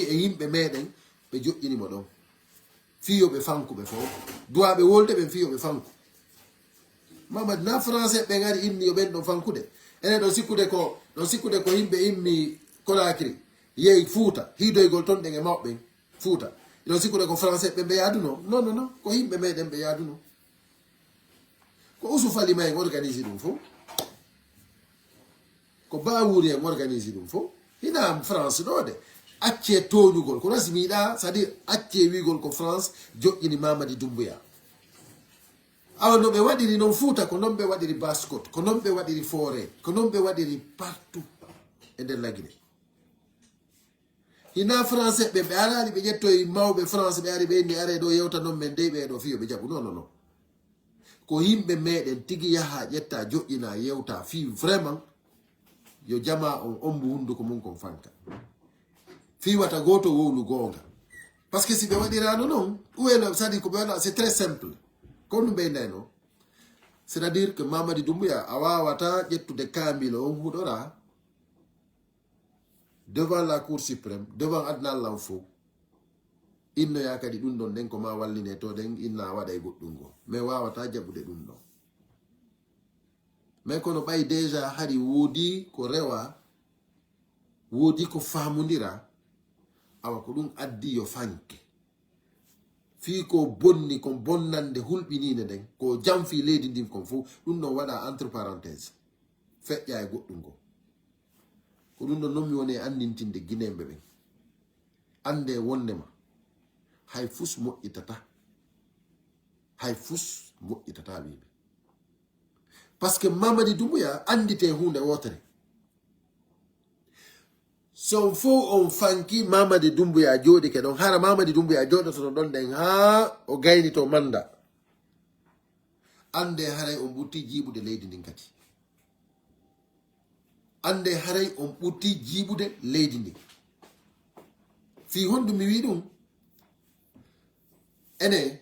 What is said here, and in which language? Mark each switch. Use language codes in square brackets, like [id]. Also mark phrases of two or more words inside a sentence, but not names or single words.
[ff] e yimɓe meɗen ɓe joƴƴinimo ɗon fiyoɓe fankuɓe fo duwaɓe wolde ɓen fiyoɓe fanku Mamadi na français ɓen ari inni yo ɓen ɗon fankude enen ɗon sikkude ko yimɓe immi Conakry yehi Fouta hiidoygol ton ɗen e mawɓe Fouta iɗon sikkude ko français ɓe yaduno non non non ko yimɓe meɗen ɓe yaduno ko Ousou Fally ma en organise ɗum fof ko Bawuri en organise ɗum fof hina France ɗo de acce toñugol ko nasi miiɗa [fr] c'est à dire [ff] acce wigol ko France joƴƴini Mamadi Doumbouya awa no ɓe waɗiri noon Fouta ko noon ɓe waɗiri Baskot ko noon ɓe waɗiri Forêt ko noon ɓe waɗiri partout e nder Laguine hina français ɓe arani ɓe ƴettoye mawɓe France ɓe ari ɓe ndi are ɗo yewta noon men dey ɓeɗo fiyo ɓe jaɓu non non non ko yimɓe meɗen tigi yaha ƴetta joƴƴina yewta fi vraiment yo jama on ombu hunduko mum kon fanka fi wata goto wowlu gonga [fr] parce que si [ff] ɓe waɗirano noon uweno [fr] c'est-à-dire [ff] ko ɓe waɗa [fr] c'est très simple [ff] ko ɗum ɓeynayno [fr] c'est à dire que [ff] Mamadi Doumbouya a wawata ƴettude kambilo on huɗora [fr] devant la cour suprême [ff] devant adnallah fof innoya kadi ɗum ɗon nden ko ma walline to ɗen inna waɗa e goɗɗum go mais wawata jaɓude ɗum ɗon mais kono ɓay déjà hari woodi ko rewa woodi ko famodira awa ko ɗum addi yo fanke fi ko bonni kon bonnande hulɓinine nden ko jamfi leydi ndin kon fof ɗum ɗon waɗa [fr] entre parenthèse [ff] feƴƴa e goɗɗum go ko ɗum ɗon noon mi woni e andintinde guinemɓe ɓen ande wondema hay fus moƴƴitata wiɓe [fr] par ce que [ff] Mamadi Doumbouya andite hunde wotere son fof on fanki Mamadi Doumbouya jooɗi ke ɗon hara Mamadi Doumbouya jooɗotono ɗon ɗen ha o gaynito manda ande haray on ɓutti jiiɓude leydi ndin kadi ande haray on ɓutti jiiɓude leydi ndin fi honɗum mi wi ɗum ene